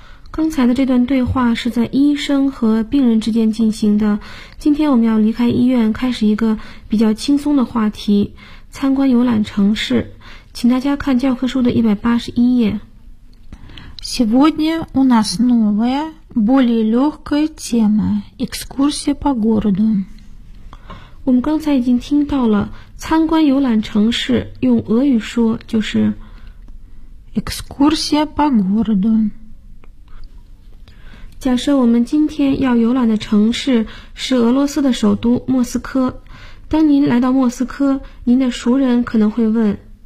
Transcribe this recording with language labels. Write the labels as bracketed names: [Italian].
[Chinese] 刚才的这段对话是在医生和病人之间进行的。今天我们要离开医院，开始一个比较轻松的话题，参观游览城市。请大家看教科书的181页。 [Russian] Сегодня у нас новая, более легкая тема – экскурсия по городу. [Chinese] 我们刚才已经听到了参观游览城市，用俄语说就是 [Russian] экскурсия по городу。 [Chinese] 假设我们今天要游览的城市是俄罗斯的首都莫斯科，当您来到莫斯科，您的熟人可能会问